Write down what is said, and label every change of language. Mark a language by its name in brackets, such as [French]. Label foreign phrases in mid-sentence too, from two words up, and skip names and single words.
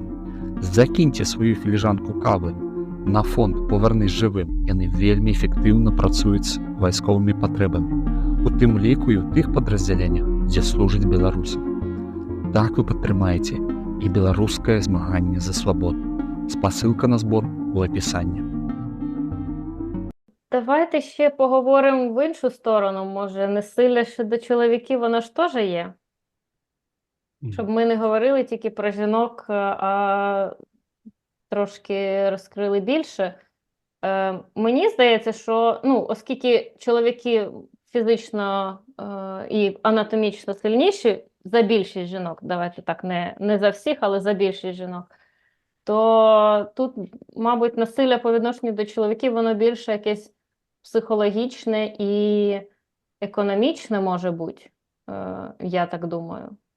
[Belarusian] Закіньце сваю філіжанку кавы на фонд «Повернись жывым». Яны вельмі эфектыўна працуюць з вайсковымі патрэбамі, у тым ліку і ў тых падраздзяленнях, дзе служыць беларусы. Так вы падтрымаеце і беларускае змаганне за свабоду. Спасылка на збор у апісанні. [Ukrainian] Давайте ще поговоримо в іншу сторону. Може, насилля щодо чоловіків, воно ж теж є? Щоб ми не говорили тільки про жінок, а трошки розкрили більше. Мені здається, що, оскільки чоловіки фізично і анатомічно сильніші за більшість жінок, давайте так, не за всіх, але за більшість жінок, то тут, мабуть, насилля по відношенню до чоловіків, воно більше якесь психологічне і економічне може бути, я так думаю.